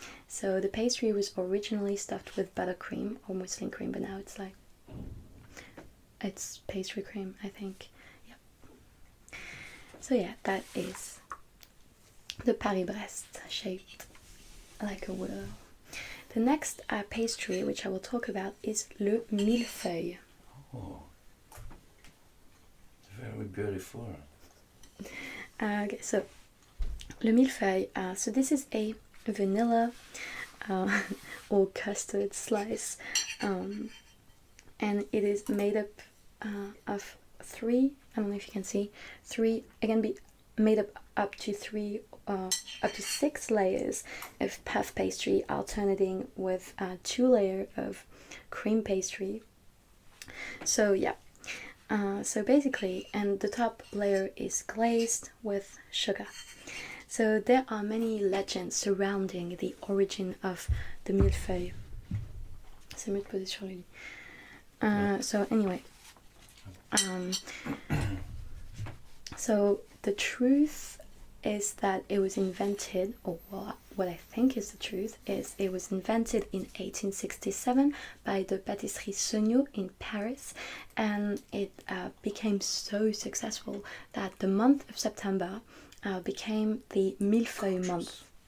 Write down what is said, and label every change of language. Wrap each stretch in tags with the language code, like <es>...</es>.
<en>So the pastry was originally stuffed with buttercream or muslin cream, but now it's pastry cream, I think. Yep. So yeah, that is the Paris-Brest, shaped like a wheel. The next pastry which I will talk about is le mille-feuille. Oh, very beautiful. Okay, so le mille-feuille. So this is a vanilla or custard slice, and it is made up of three, I don't know if you can see, three, it can be made up to six layers of puff pastry, alternating with 2 layers of cream pastry. So yeah, so basically, and the top layer is glazed with sugar. So there are many legends surrounding the origin of the mille-feuille.</en> <fr>C'est mieux de poser sur le lit.</fr> <en>So anyway, so the truth is that it was invented, or what I think is the truth, is it was invented in 1867 by the Pâtisserie Seugnot in Paris, and it became so successful that the month of September became the mille-feuille month.</en>